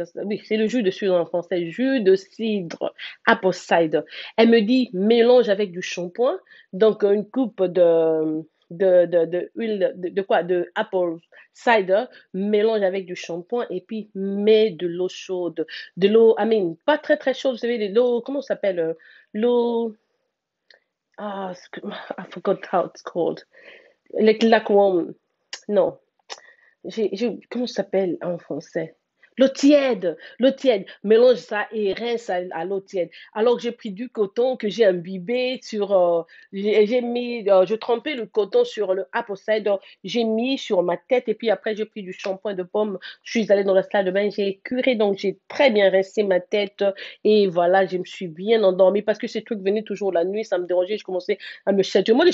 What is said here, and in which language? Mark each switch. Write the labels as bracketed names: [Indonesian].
[French] Oui, c'est le jus de cidre en français, jus de cidre, apple cider. Elle me dit, mélange avec du shampoing, donc une coupe de huile, de quoi? De apple cider, mélange avec du shampoing et puis mets de l'eau chaude. De l'eau, pas très très chaude, vous savez, de l'eau, comment ça s'appelle? [English] L'eau, I forgot how it's called. Like lukewarm. [French] Non, comment ça s'appelle en français? L'eau tiède, mélange ça et rince à l'eau tiède. Alors que j'ai pris du coton que j'ai imbibé j'ai mis, je trempais le coton sur le apple cider, j'ai mis sur ma tête et puis après j'ai pris du shampoing de pomme, je suis allée dans la salle de bain, j'ai curé donc j'ai très bien rincé ma tête et voilà, je me suis bien endormie parce que ces trucs venaient toujours la nuit, ça me dérangeait, je commençais à me chatouiller.